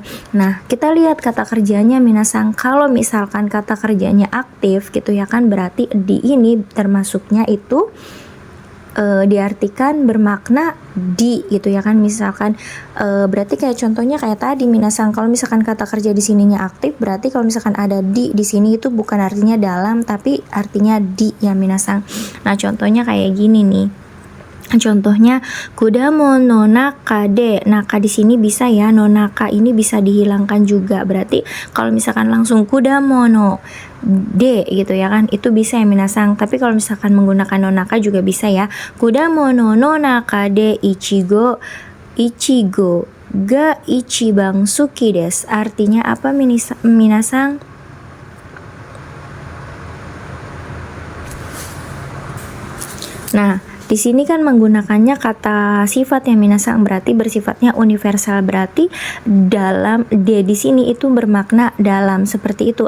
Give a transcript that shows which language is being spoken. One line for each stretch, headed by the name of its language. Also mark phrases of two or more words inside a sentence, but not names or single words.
Indonesian: Nah kita lihat kata kerjanya minasang. Kalau misalkan kata kerjanya aktif gitu ya kan, berarti di ini termasuknya itu diartikan bermakna di gitu ya kan. Misalkan berarti kayak contohnya kayak tadi minasang, kalau misalkan kata kerja di sininya aktif, berarti kalau misalkan ada di sini itu bukan artinya dalam tapi artinya di ya minasang. Nah contohnya kayak gini nih.
Japanese: Contohnya 果物の中で.
Indonesian: Naka di sini bisa ya,
Japanese: の中
Indonesian: ini bisa dihilangkan juga. Berarti kalau misalkan langsung
Japanese: 果物ので
Indonesian: gitu ya kan, itu bisa ya minasang. Tapi kalau misalkan menggunakan
Japanese: の中
Indonesian: juga bisa ya.
Japanese: 果物の中でいちごが一番好きです.
Indonesian: Artinya apa minasang? Nah di sini kan menggunakannya kata sifat yang minasang, berarti bersifatnya universal, berarti dalam de di sini itu bermakna dalam, seperti itu.